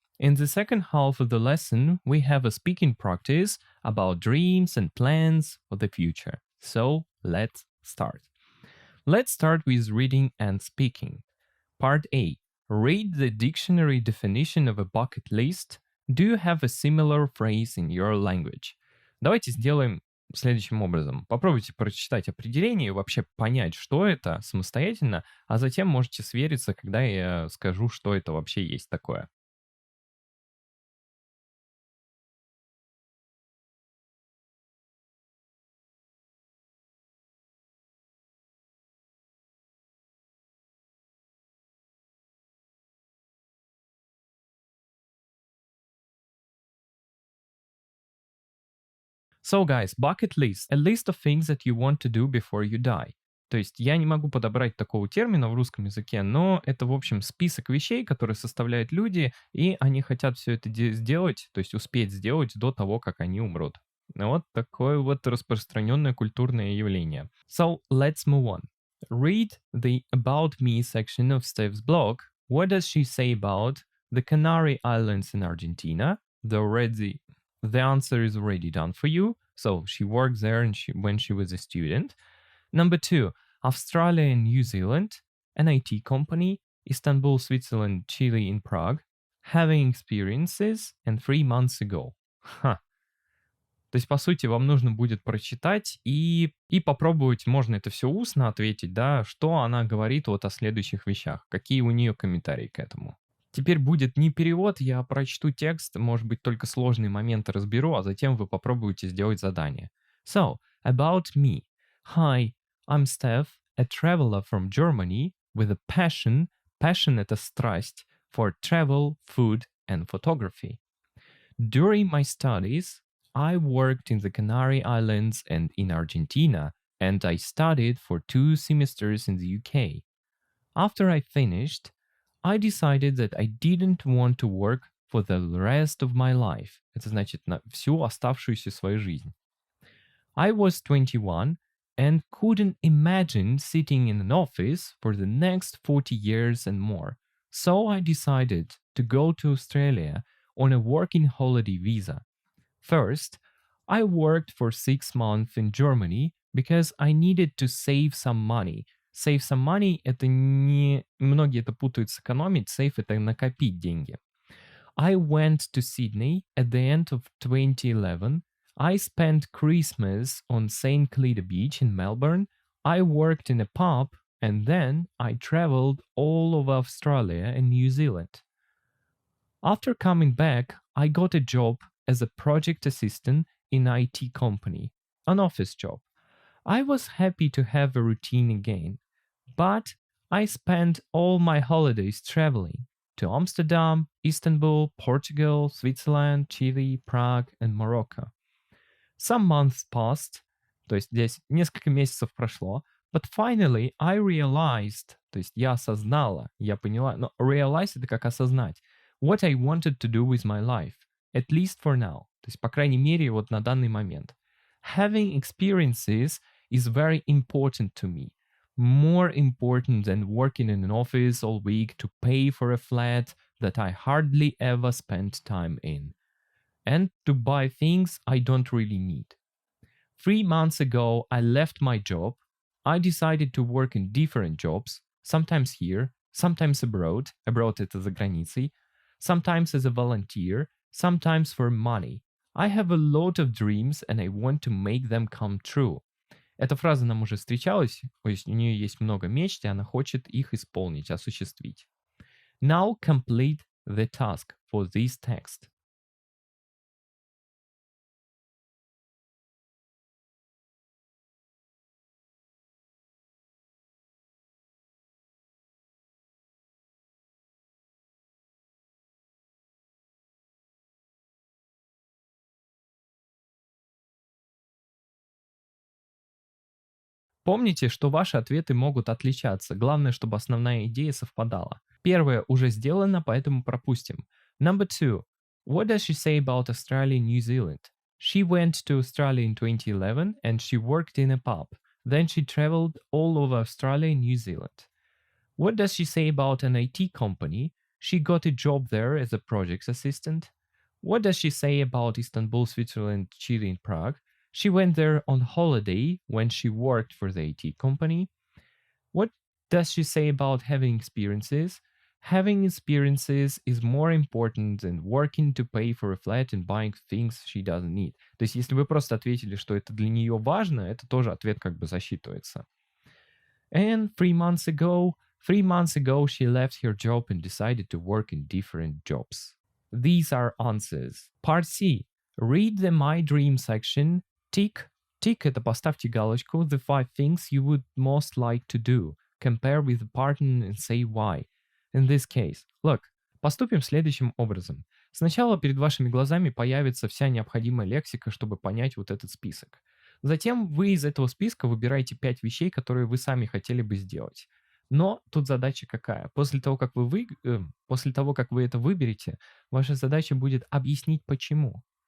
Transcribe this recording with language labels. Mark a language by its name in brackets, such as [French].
[English] In the second half of the lesson, we have a speaking practice about dreams and plans for the future. So let's start. Let's start with reading and speaking. Part A. Read the dictionary definition of a bucket list. Do you have a similar phrase in your language? [Russian] Давайте сделаем следующим образом. Попробуйте прочитать определение и вообще понять, что это самостоятельно, а затем можете свериться, когда я скажу, что это вообще есть такое. [English] So guys, bucket list. A list of things that you want to do before you die. [Russian] То есть я не могу подобрать такого термина в русском языке, но это, в общем, список вещей, которые составляют люди, и они хотят все это сделать, то есть успеть сделать до того, как они умрут. Вот такое вот распространенное культурное явление. [English] So, let's move on. Read the About Me section of Steph's blog. What does she say about the Canary Islands in Argentina? The answer is already done for you. So she worked there when she was a student. Number 2, Australia and New Zealand, an IT company, Istanbul, Switzerland, Chile, and Prague, having experiences, and 3 months ago. Ха. [Russian] То есть, по сути, вам нужно будет прочитать и попробовать, можно это все устно ответить, да, что она говорит вот о следующих вещах, какие у нее комментарии к этому. Теперь будет не перевод, я прочту текст, может быть, только сложные моменты разберу, а затем вы попробуете сделать задание. [English] So, about me. Hi, I'm Steph, a traveler from Germany with a passion [Russian] это страсть, [English] for travel, food and photography. During my studies, I worked in the Canary Islands and in Argentina, and I studied for 2 semesters in the UK. After I finished, I decided that I didn't want to work for the rest of my life. [Russian] Это значит на всю оставшуюся свою жизнь. [English] I was 21 and couldn't imagine sitting in an office for the next 40 years and more. So I decided to go to Australia on a working holiday visa. First, I worked for 6 months in Germany because I needed to save some money. Save some money — [Russian] это не... Многие это путают с экономить. Save — это накопить деньги. [English] I went to Sydney at the end of 2011. I spent Christmas on St. Clear Beach in Melbourne. I worked in a pub and then I traveled all over Australia and New Zealand. After coming back, I got a job as a project assistant in an IT company, an office job. I was happy to have a routine again, but I spent all my holidays traveling to Amsterdam, Istanbul, Portugal, Switzerland, Chile, Prague, and Morocco. Some months passed, [Russian] то есть здесь несколько месяцев прошло, [English] but finally I realized, [Russian] то есть я осознала, я поняла, но realize — это как осознать, [English] what I wanted to do with my life, at least for now, [Russian] то есть по крайней мере вот на данный момент. [English] Having experiences is very important to me, more important than working in an office all week to pay for a flat that I hardly ever spent time in, and to buy things I don't really need. 3 months ago, I left my job. I decided to work in different jobs, sometimes here, sometimes abroad, abroad [Russian] это за границей, [English] sometimes as a volunteer, sometimes for money. I have a lot of dreams and I want to make them come true. [Russian] Эта фраза нам уже встречалась, то есть у нее есть много мечт, и она хочет их исполнить, осуществить. [English] Now complete the task for this text. [Russian] Помните, что ваши ответы могут отличаться. Главное, чтобы основная идея совпадала. Первое уже сделано, поэтому пропустим. [English] Number two. What does she say about Australia and New Zealand? She went to Australia in 2011 and she worked in a pub. Then she traveled all over Australia and New Zealand. What does she say about an IT company? She got a job there as a project assistant. What does she say about Istanbul, Switzerland, Chile, and Prague? She went there on holiday when she worked for the IT company. What does she say about having experiences? Having experiences is more important than working to pay for a flat and buying things she doesn't need. [Russian] То есть, если вы просто ответили, что это для нее важно, это тоже ответ как бы засчитывается. [English] And 3 months ago, she left her job and decided to work in different jobs. These are answers. Part C. Read the My Dream section. Tick. [Russian] Tick — это поставьте галочку. [English] The 5 things you would most like to do. Compare with the partner and say why. In this case, look, [Russian] поступим следующим образом. Сначала перед вашими глазами появится вся необходимая лексика, чтобы понять вот этот список. Затем вы из этого списка выбираете 5 вещей, которые вы сами хотели бы сделать. Но тут задача какая? После того, как вы это выберете, ваша задача будет объяснить почему.